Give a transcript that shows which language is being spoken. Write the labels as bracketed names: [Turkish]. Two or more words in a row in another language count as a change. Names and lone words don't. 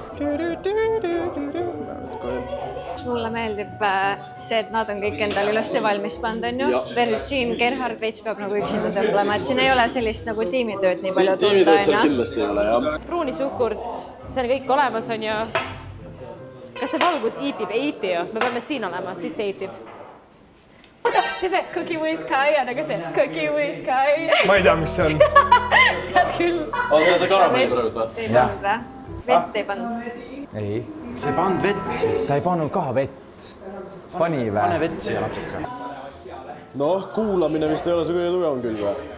[Estonian] Mulle meeldib see, et nad on kõik endale ilusti valmis pannud, on ju. Versus siin Gerhard veits peab nagu üksinda tõmblema, et siin ei ole sellist nagu tiimitööd nii palju tunda, Tiimitööd seal kindlasti ei ole, jah. Pruunisuhkurt, see on kõik olemas, on ju. Kas see valgus eatib? Ei eati ju. Me peame siin olema, siis see eatib. Seda [English] cookie with Kai [Estonian] ja nagu see [English] cookie with Kai. [Estonian] Ma ei tea, mis see on. Tead küll. Teete karamelli praegu või? Ei pannud või? Vett ei pannud. Ei. See ei pannud vett siis. Ta ei pannud ka vett. Pani vä? Pane vett siia natuke. Noh, kuulamine vist ei ole see kõige tugevam küll või?